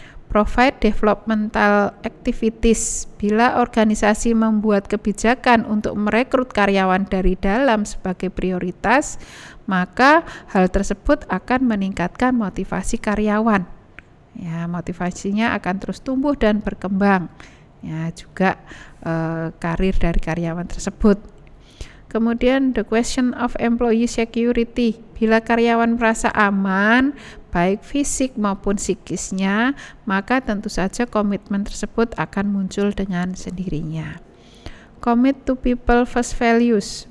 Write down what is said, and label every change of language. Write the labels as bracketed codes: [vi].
[en] Provide developmental activities. [id] Bila organisasi membuat kebijakan untuk merekrut karyawan dari dalam sebagai prioritas, maka hal tersebut akan meningkatkan motivasi karyawan. Ya, motivasinya akan terus tumbuh dan berkembang. Ya, juga karir dari karyawan tersebut. Kemudian [en] the question of employee security. [id] Bila karyawan merasa aman, baik fisik maupun psikisnya, maka tentu saja komitmen tersebut akan muncul dengan sendirinya. [en] Commit to people first values.